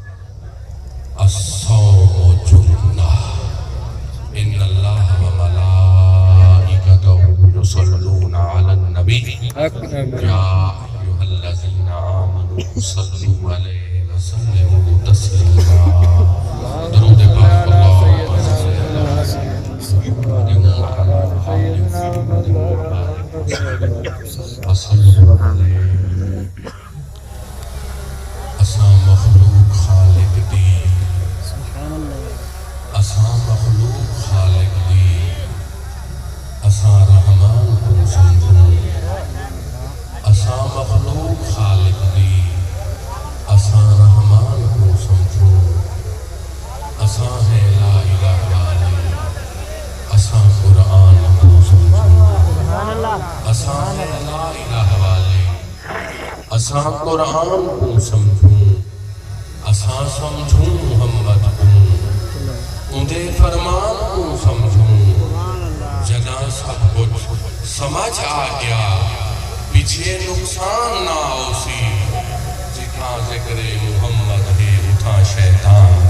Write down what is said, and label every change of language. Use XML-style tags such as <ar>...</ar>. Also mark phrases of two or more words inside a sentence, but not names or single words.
<ar>الصوم جنة إن الله وملائكته يصلون على النبي يا أيها الذين آمنوا صلوا عليه وسلموا تسليما</ar> <skr>درود پاک اساں مخلوق خالق دی اساں مخلوق خالق دی اساں رحمان کو سمجھوں اساں مخلوق خالق دی اساں رحمان کو سمجھوں اساں ہے لا الہ والے اساں قرآن کو سمجھوں اساں ہے</skr> <ar>لا الہ</ar> <skr>والے اساں قرآن کو سمجھوں اساں سمجھوں محمد کو اندے فرمان کو سمجھوں جنا سب کچھ سمجھ آ گیا پیچھے نقصان نہ ہو سی جتنا ذکر محمد ہے اتنا شیطان نہ</skr>